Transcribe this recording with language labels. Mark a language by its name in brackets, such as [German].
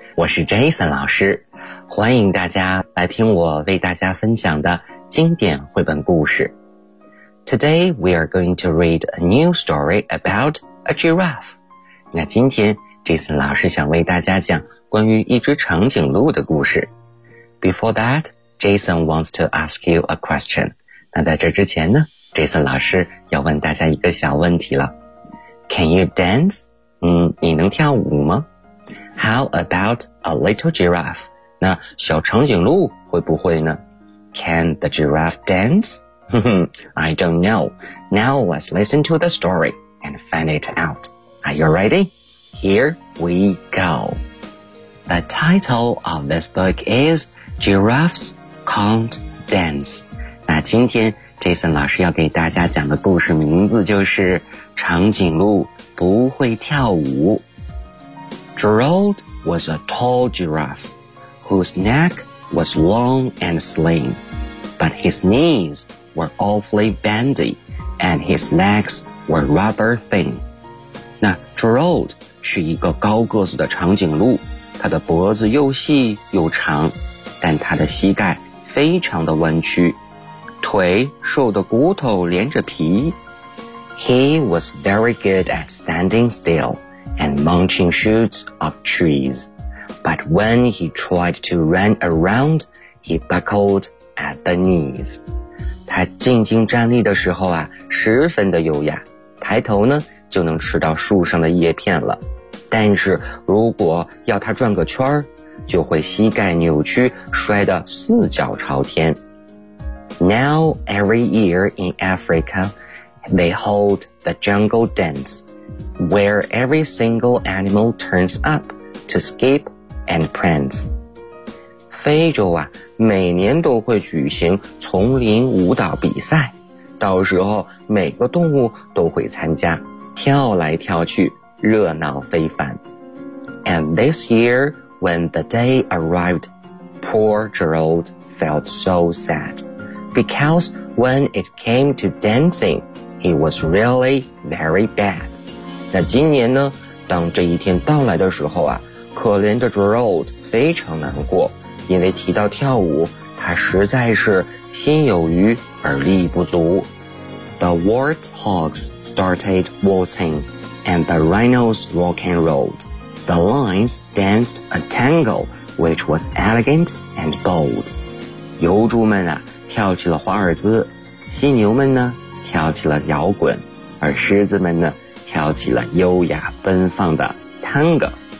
[Chinese] 我是 Jason 老师，欢迎大家来听我为大家分享的经典绘本故事。 [English] Today we are going to read a new story about a giraffe. [Chinese] 那今天 Jason 老师想为大家讲关于一只长颈鹿的故事。 [English] Before that, Jason wants to ask you a question. [Chinese] 那在这之前呢， Jason 老师要问大家一个小问题了。 [English] Can you dance? [Chinese] 你能跳舞吗？ [English] How about a little giraffe? [Chinese] 那小长颈鹿会不会呢? [English] Can the giraffe dance? I don't know. Now let's listen to the story and find it out. Are you ready? Here we go. The title of this book is Giraffes Can't Dance. [Chinese] 那今天 Jason 老师要给大家讲的故事名字就是长颈鹿不会跳舞。 [English] Gerald was a tall giraffe whose neck was long and slim, but his knees were awfully bendy and his legs were rather thin. [Chinese] 那 Gerald 是一个高个子的长颈鹿，他的脖子又细又长，但他的膝盖非常的弯曲，腿瘦的骨头连着皮。 [English] He was very good at standing still and munching shoots of trees, but when he tried to run around, he buckled at the knees. [Chinese] 他静静站立的时候啊，十分的优雅，抬头呢就能吃到树上的叶片了。但是如果要他转个圈儿，就会膝盖扭曲，摔得四脚朝天。 [English] Now every year in Africa, they hold the jungle dance, where every single animal turns up to skip and prance. [Chinese] 非洲啊，每年都会举行丛林舞蹈比赛，到时候每个动物都会参加，跳来跳去，热闹非凡。 [English] And this year,When the day arrived, poor Gerald felt so sad, because when it came to dancing, he was really very bad. [Chinese] 那今年呢，当这一天到来的时候啊，可怜的 Gerald 非常难过，因为提到跳舞，他实在是心有余而力不足。 [English] The warthogs started waltzing, and the rhinos rock and rolled. The lions danced a tango, which was elegant and bold. [Chinese] 油猪们啊，跳起了华尔兹，犀牛们呢，跳起了摇滚，而狮子们呢，跳起了优雅奔放的 tango.